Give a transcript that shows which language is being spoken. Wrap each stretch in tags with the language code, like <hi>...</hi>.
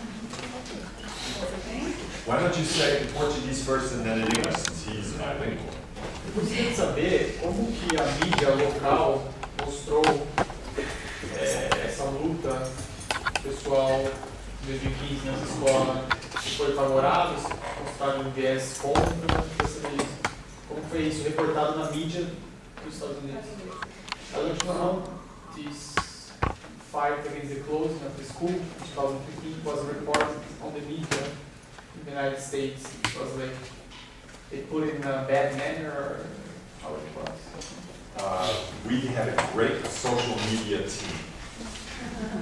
<en>Why don't you say Portuguese first and then in English, since he's bilingual?</en> <pt>Eu gostaria de saber como que a mídia local mostrou essa luta pessoal de 2015 nessa escola. Se foi favorável, se mostraram um viés contra, como foi isso reportado na mídia dos Estados Unidos?</pt> <en>I don't know this fight against the closing of the school in 2015 was reported on the media in the United States. It was like they put it in a bad manner, or how it was? We had a great social media team.</en>